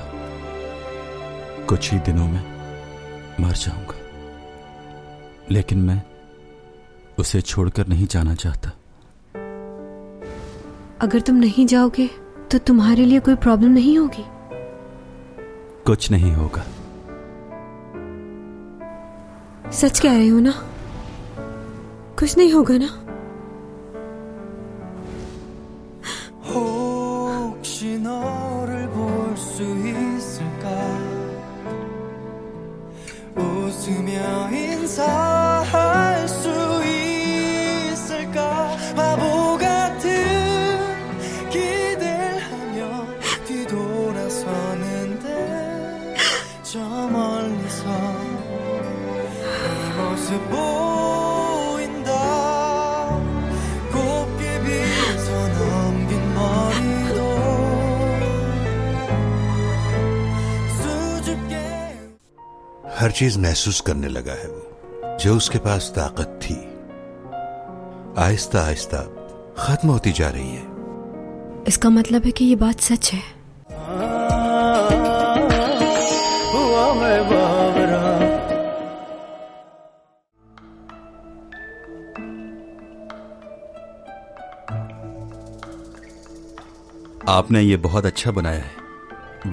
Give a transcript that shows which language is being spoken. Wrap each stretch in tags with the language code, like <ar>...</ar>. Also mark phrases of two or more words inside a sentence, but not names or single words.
<hi>कुछ ही दिनों में मर जाऊंगा, लेकिन मैं उसे छोड़कर नहीं जाना चाहता। अगर तुम नहीं जाओगे तो तुम्हारे लिए कोई प्रॉब्लम नहीं होगी? कुछ नहीं होगा। सच कह रहे हो ना? कुछ नहीं होगा ना?</hi> <ko>혹시 너를 볼 수 있을까? 웃으며 인사할 수 있을까? 바보 같은 기대를 하며 뒤돌아서는데 저 멀리서 이 모습 보인다. 곱게 빗어 넘긴 머리도 수줍게</ko> <hi>हर चीज महसूस करने लगा है वो, जो उसके पास ताकत थी आहिस्ता आहिस्ता खत्म होती जा रही है। इसका मतलब है कि ये बात सच है। आपने ये बहुत अच्छा बनाया है।</hi>